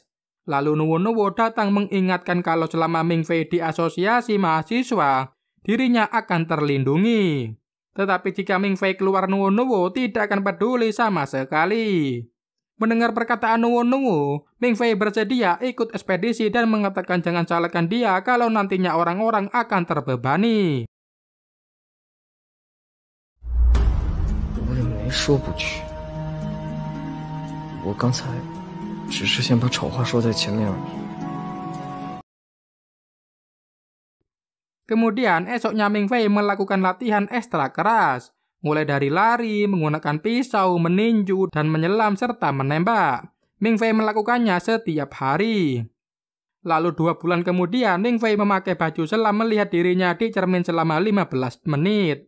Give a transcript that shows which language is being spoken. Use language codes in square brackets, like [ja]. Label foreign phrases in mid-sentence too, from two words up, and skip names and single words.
[id] Lalu Nuwu datang mengingatkan kalau selama Ming Fei di asosiasi mahasiswa, dirinya akan terlindungi. Tetapi jika Ming Fei keluar Nuwu tidak akan peduli sama sekali. Mendengar perkataan Nuwu, Ming Fei bersedia ikut ekspedisi dan mengatakan jangan salahkan dia kalau nantinya orang-orang akan terbebani. [zh] 我也没说不去，我刚才只是先把丑话说在前面而已。 [id] Kemudian esoknya Ming Fei melakukan latihan ekstra keras, mulai dari lari, menggunakan pisau, meninju, dan menyelam serta menembak. Ming Fei melakukannya setiap hari. Lalu 2 bulan kemudian Ming Fei memakai baju selam melihat dirinya di cermin selama 15 menit.